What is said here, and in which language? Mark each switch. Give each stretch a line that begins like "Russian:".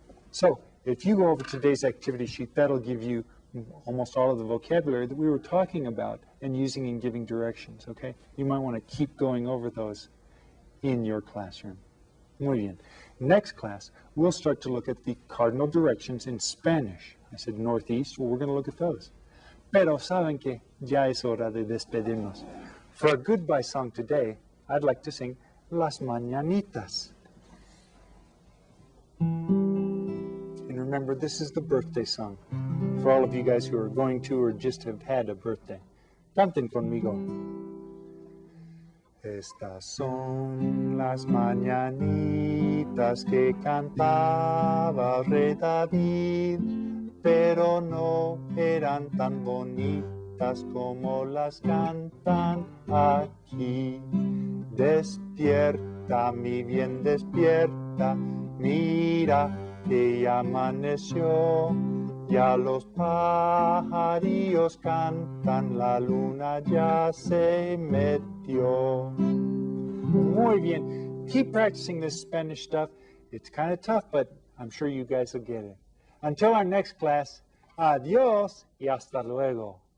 English: So if you go over today's activity sheet, that'll give you almost all of the vocabulary that we were talking about and using in giving directions, okay? You might want to keep going over those in your classroom.
Spanish: Muy bien.
English: Next class, we'll start to look at the cardinal directions in Spanish. I said northeast, well, we're going to look at those.
Spanish: Pero saben que ya es hora de despedirnos.
English: For a goodbye song today, I'd like to sing Las Mañanitas. And remember, this is the birthday song for all of you guys who are going to or just have had a birthday.
Spanish: Canten conmigo. Estas son las mañanitas que cantaba Rey David, pero no eran tan bonitas como las cantan aquí. Despierta, mi bien, despierta, mira que ya amaneció, ya los pajarillos cantan, la luna ya se metió. Muy bien.
English: Keep practicing this Spanish stuff. It's kind of tough, but I'm sure you guys will get it. Until our next class,
Spanish: adiós y hasta luego.